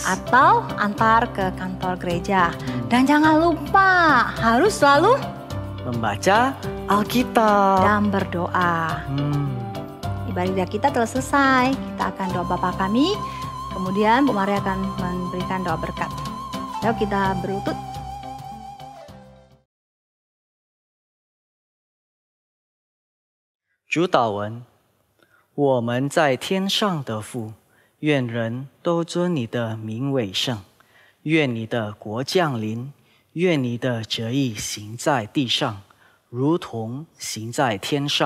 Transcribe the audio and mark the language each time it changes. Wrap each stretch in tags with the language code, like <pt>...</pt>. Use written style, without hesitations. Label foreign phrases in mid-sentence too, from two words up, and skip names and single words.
<id>atau antar ke kantor gereja. Dan jangan lupa harus selalu Membaca Alkitab dan berdoa. Ibadah kita telah selesai. Kita akan doa Bapa kami. Kemudian Bu Maria akan memberikan doa berkat. Yuk kita berlutut.</id> <zh>主祷文：我们在天上的父，愿人都尊你的名为圣。愿你的国降临。愿你的旨意行在地上，如同行在天上。</zh>